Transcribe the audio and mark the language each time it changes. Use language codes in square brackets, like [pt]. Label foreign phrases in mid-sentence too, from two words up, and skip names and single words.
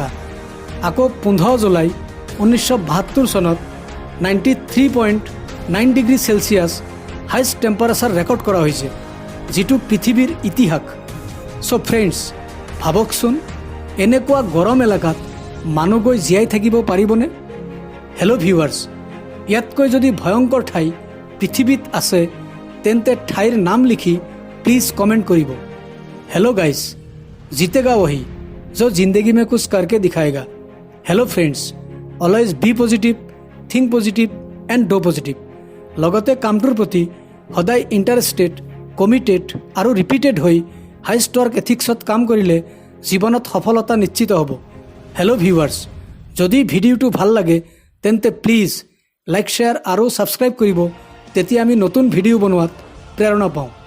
[as] আকৌ 15 জুলাই 1972 চনত 93.9 [en] degree Celsius highest temperature record [as] কৰা হৈছে, যিটো পৃথিৱীৰ ইতিহাস। [en] so friends, [as] ভাবকচোন এনেকুৱা গৰম এলেকাত মানুহ গৈ জীয়াই থাকিব পাৰিবনে? [en] hello viewers, [as] ইয়াতকৈ যদি ভয়ংকৰ ঠাই পৃথিৱীত আছে তেন্তে ঠাইৰ নাম লিখি [en] please comment [as] কৰিব। [en] hello guys, [hi] जीतेगा वही जो जिंदगी में कुछ करके दिखाएगा। [en] hello friends, always be positive, think positive and do positive. [as] লগতে কামটোৰ প্ৰতি সদায় [en] interested, committed [as] আৰু ৰিপিটেড হৈ হাই ষ্টৰ্ক এথিক্সত কাম কৰিলে জীৱনত সফলতা নিশ্চিত হ'ব। [en] hello viewers, [as] যদি ভিডিঅ'টো ভাল লাগে তেন্তে প্লিজ [en] like, share [as] আৰু ছাবস্ক্ৰাইব কৰিব, তেতিয়া আমি নতুন ভিডিঅ' বনোৱাত প্ৰেৰণা পাওঁ।